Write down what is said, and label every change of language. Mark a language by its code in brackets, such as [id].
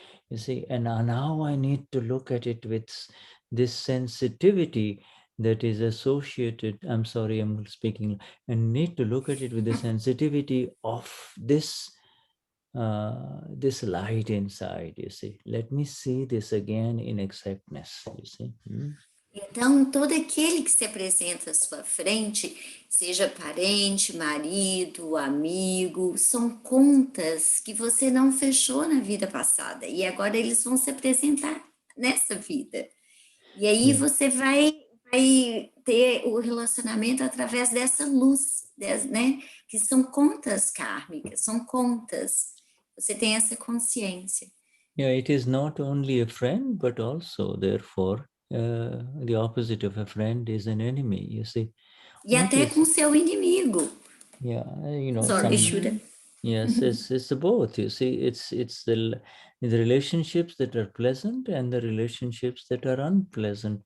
[en] You see, and now I need to look at it with this sensitivity that is associated. I'm sorry, I'm speaking. I need to look at it with the sensitivity of this this light inside, you see. Let me see this again in exactness, you see. [pt] Então, todo aquele que se apresenta à sua frente, seja parente, marido, amigo, são contas que você não fechou na vida passada. E agora eles vão se apresentar nessa vida. E aí você vai ter o relacionamento através dessa luz, né? Que são contas kármicas, são contas. Você tem essa consciência. [en] Yeah, it is not only a friend, but also, therefore, the opposite of a friend is an enemy, you see. [pt] E até com seu inimigo. [en] Yeah, you know. Sorry, Shuddha. Yes, it's both, you see. It's the relationships that are pleasant and the relationships that are unpleasant.